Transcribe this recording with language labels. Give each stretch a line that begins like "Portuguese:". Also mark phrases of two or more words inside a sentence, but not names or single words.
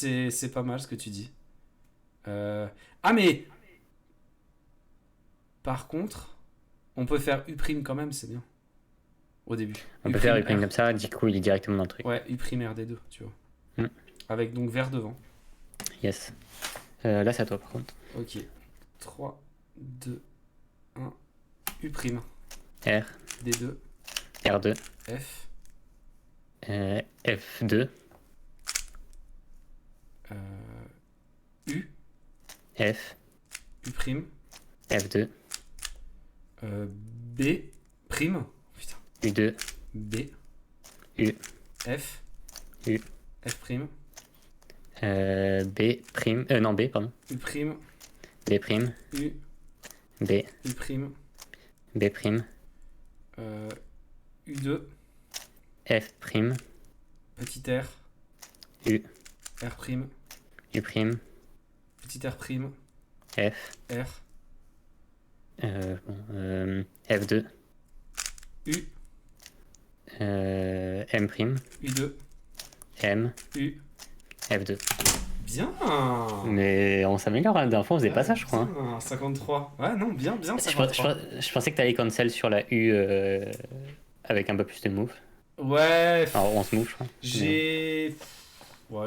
French: c'est pas mal ce que tu dis. Ah, mais par contre, on peut faire U' quand même, c'est bien. Au début. On peut faire U' une prime comme ça, du coup, il est directement dans le truc. Ouais, U' RD2, tu vois. Mm. Avec donc vert devant. Yes. Là, c'est à toi par contre. Ok. 3, 2, 1. U'. R, D2. R2, F. F2, U. F, U'. F2, B. Prime. Putain. U2, B. U, F. U, F'. B, prime, non, B, pardon. U'. B prime, U. B, U'. B prime, U2. F prime, Petit R. U, R'. U prime, Petit R'. F, R. F2, U. M prime, U2. M, U. F2. Bien. Mais on s'améliore, hein. La dernière fois, on faisait pas ça, je crois. Hein. Bien, 53. Ouais, non, bien, Je, 53. je pensais que t'allais cancel sur la U avec un peu plus de move. Ouais, Alors 11 moves, je crois. j'ai. Ouais,